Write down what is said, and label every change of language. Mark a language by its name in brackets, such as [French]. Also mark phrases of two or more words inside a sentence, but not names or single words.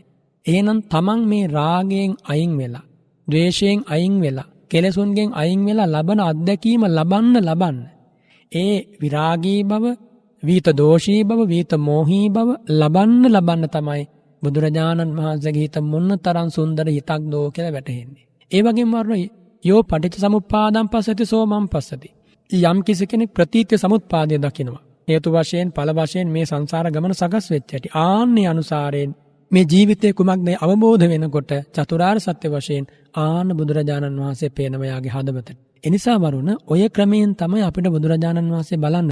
[Sinhala] එහෙනම් තමන් මේ රාගයෙන් අයින් වෙලා, ද්වේෂයෙන් අයින් වෙලා, කෙලසුන්ගෙන් අයින් වෙලා ලබන අත්දැකීම ලබන්න ඒ විරාගී බව, වීත දෝෂී බව, වීත මෝහී බව ලබන්න තමයි බුදුරජාණන් වහන්සේගේ හිත මොන තරම් සුන්දර හිතක් දෝ කියලා වැටහෙන්නේ. ඒ වගේම [Pali] වරුණ යෝ පටිච්ච සමුප්පාදං පස්සති සෝ මං පස්සති. [Sinhala] යම් කිසි කෙනෙක් ප්‍රතිත්‍ය සමුප්පාදය දකිනවා. හේතු වශයෙන් ඵල වශයෙන් මේ සංසාර ගමන සකස් වෙච්ච ඇති. ආන්නේ අනුසාරයෙන් මේ ජීවිතේ කුමක්ද අවබෝධ වෙනකොට චතුරාර්ය සත්‍ය වශයෙන් ආන බුදුරජාණන් වහන්සේ පේනවා යාගේ හදවතට. එනිසා වරුණ ඔය ක්‍රමයෙන් තමයි අපිට බුදුරජාණන් වහන්සේ බලන්න.